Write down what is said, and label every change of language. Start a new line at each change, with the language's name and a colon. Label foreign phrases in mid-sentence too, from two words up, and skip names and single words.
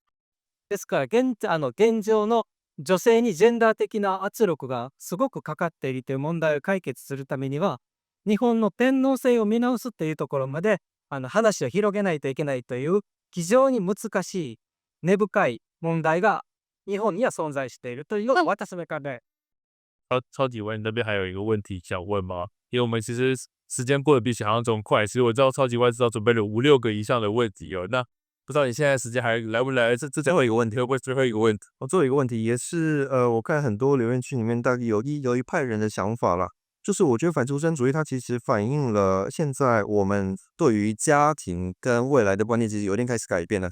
Japanese: ですから現状の女性にジェンダー的な圧力がすごくかかっているという問題を解決するためには、日本の天皇制を見直すというところまで話を広げないといけないという非常に難しい根深い問題が日本には存在しているというのが私の考え。
Chinese: 超级外那边还有一个问题想问吗？因为我们其实时间过得比想象中快，其实我知道超级外至少准备了5、6个以上的问题哦。那不知道你现在时间还来不来？这最后一个问题会不会最后一个问题？最后一个问题也是，我看很多留言区里面大概有一派人的想法啦，就是我觉得反出生主义它其实反映了现在我们对于家庭跟未来的观念其实有点开始改变了。